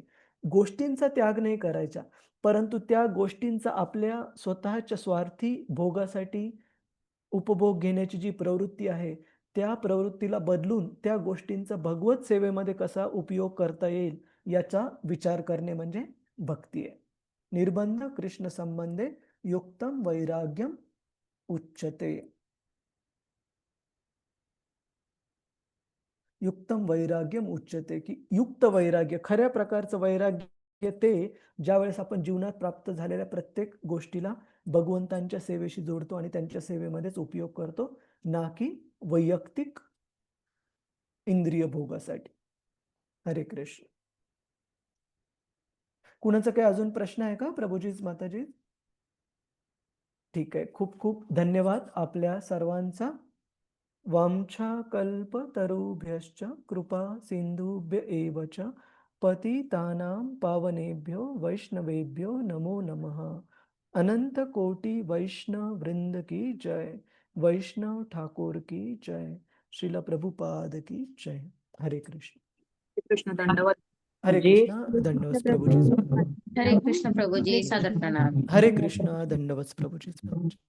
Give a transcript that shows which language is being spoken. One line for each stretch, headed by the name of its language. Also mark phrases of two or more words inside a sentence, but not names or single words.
Marathi: गोष्टींचा त्याग नाही करायचा, परंतु त्या गोष्टींचा आपल्या स्वतःच्या स्वार्थी भोगासाठी उपभोग घेण्याची जी प्रवृत्ती आहे, त्या प्रवृत्तीला बदलून त्या गोष्टींचा भगवत सेवेमध्ये कसा उपयोग करता येईल याचा विचार करणे म्हणजे भक्ती आहे.
Sanskrit: निर्बंध कृष्ण संबंधे युक्तम वैराग्यम उच्यते. युक्तम वैराग्यम उच्यते,
Marathi: की युक्त वैराग्य, खऱ्या प्रकारचं वैराग्य ते ज्यावेळेस आपण जीवनात प्राप्त झालेल्या प्रत्येक गोष्टीला भगवंतांच्या सेवेशी जोडतो आणि त्यांच्या सेवेमध्येच उपयोग करतो, ना की वैयक्तिक इंद्रिय भोगासाठी. हरे कृष्ण. कुणाचा काही अजून प्रश्न आहे का प्रभूजीच माताजी? ठीक आहे. खूप खूप धन्यवाद आपल्या सर्वांचा.
Sanskrit: वाञ्छाकल्पतरुभ्यश्च कृपा सिन्धुभ्य एव च पतितानां पावनेभ्यो वैष्णवेभ्यो नमो नमः.
Hindi: अनंत कोटि वैष्णव वृंद की जय. वैष्णव ठाकुर की जय. श्रील प्रभुपाद की जय.
Marathi: हरे कृष्ण. कृष्ण दंडवत. हरे कृष्ण. दंडवत प्रभुजी. हरे कृष्ण प्रभूजी, सादर प्रणाम. हरे कृष्ण. दंडवत प्रभुजी.